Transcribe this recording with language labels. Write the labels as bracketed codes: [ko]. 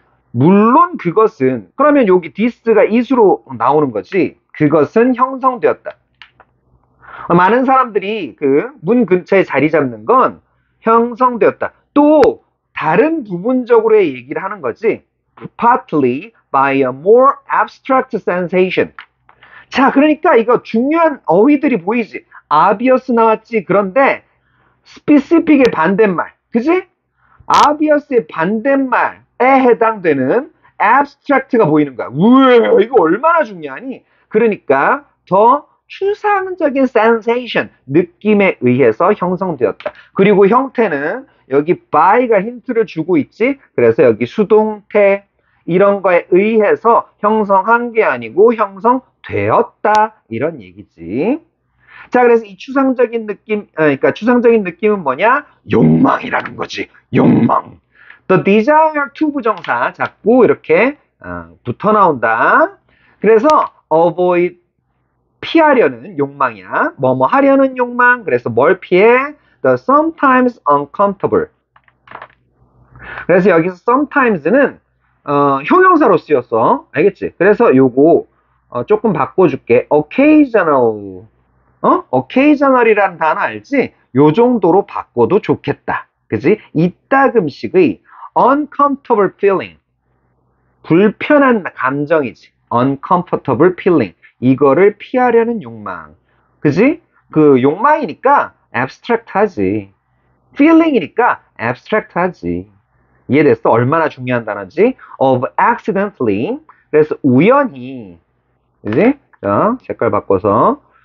[ko] 물론 그것은 그러면 여기 this가 is로 나오는 거지. 그것은 형성되었다. 많은 사람들이 그 문 근처에 자리 잡는 건 형성되었다. 또 다른 부분적으로의 얘기를 하는 거지. [en] Partly by a more abstract sensation. [ko] 자, 그러니까 이거 중요한 어휘들이 보이지. obvious 나왔지. 그런데 specific의 반대말. 그지? obvious의 반대말에 해당되는 abstract가 보이는 거야. 우와, 이거 얼마나 중요하니? 그러니까 더 추상적인 sensation, 느낌에 의해서 형성되었다. 그리고 형태는 여기 by가 힌트를 주고 있지. 그래서 여기 수동태 이런 거에 의해서 형성한 게 아니고 형성되었다. 이런 얘기지. 자, 그래서 이 추상적인 느낌, 그러니까 추상적인 느낌은 뭐냐? 욕망이라는 거지. 욕망. [en] The desire to [ko] 부정사 자꾸 이렇게 붙어 나온다. 그래서 avoid 피하려는 욕망이야. 뭐뭐 하려는 욕망. 그래서 뭘 피해? [en] The sometimes uncomfortable. [ko] 그래서 여기서 sometimes는 형용사로 쓰였어. 알겠지? 그래서 요거 조금 바꿔줄게. occasional. occasional이라는 단어 알지? 요 정도로 바꿔도 좋겠다. 그지? 이따금씩의 [en] uncomfortable feeling. [ko] 불편한 감정이지. [en] uncomfortable feeling. [ko] 이거를 피하려는 욕망. 그지? 그 욕망이니까 abstract 하지. feeling이니까 abstract 하지. 이해됐어? 얼마나 중요한 단어지? [en] of accidentally. [ko] 그래서 우연히. 그지? 자, 색깔 바꿔서.